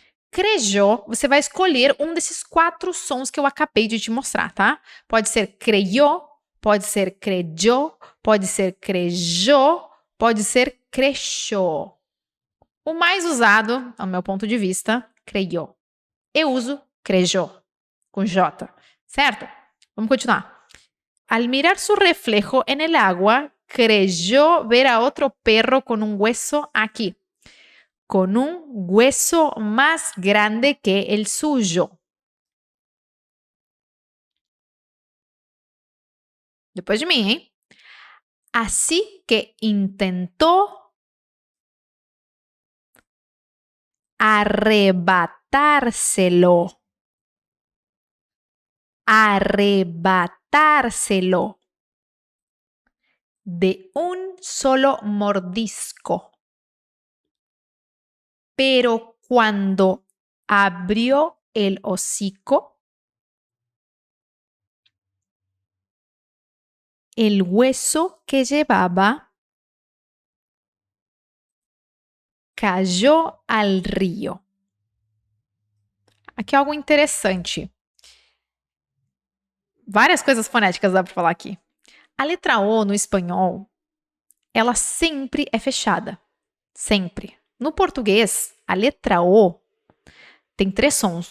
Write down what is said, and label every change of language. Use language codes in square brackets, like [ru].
[pt] Crejó, você vai escolher um desses 4 sons que eu acabei de te mostrar, tá? Pode ser creyó, pode ser creyó, pode ser crejó, pode ser crechó. O mais usado, ao meu ponto de vista, creyó. Eu uso creyó, com J, certo? Vamos continuar. [es] Al mirar su reflejo en el agua, creyó ver a otro perro con un hueso aquí, con un hueso más grande que el suyo. [pt] Depois de mim, hein? [es] Así que intentó arrebatárselo. Arrebatárselo de un solo mordisco. Pero cuando abrió el hocico, el hueso que llevaba cayó al río. [pt] Aqui é algo interessante. Várias coisas fonéticas dá para falar aqui. A letra O no espanhol, ela sempre é fechada. Sempre. No português, a letra O tem 3 sons.